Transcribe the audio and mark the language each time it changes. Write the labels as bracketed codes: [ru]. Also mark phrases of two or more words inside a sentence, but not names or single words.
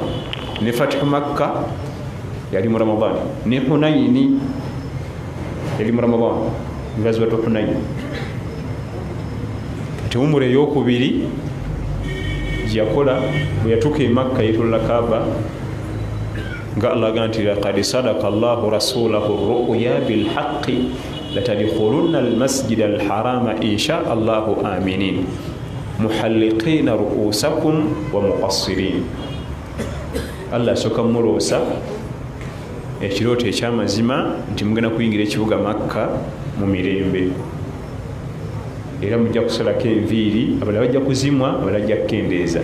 [lg] Ne Fathu Makka yali mu Ramadhan, ne Hunaini yali mu Ramadhan, Ghazwatu Hunain. Ate umura eyokubiri yakola bwe yatuuka e Makka yeetoolola Kaaba nga Allah agamba nti [ar] لقد صدق الله رسوله الرؤيا بالحق لتدخلن المسجد الحرام إن شاء الله آمنين محلقين رءوسكم ومقصرين. [lg] Allah asooka muloosa ekirooto ekyamazima nti mugenda kuyingira ekibuga Makka mu mirembe, era mujja kusalako enviiri, abalala bajja kuzimwa, abalala bajja kukendeeza.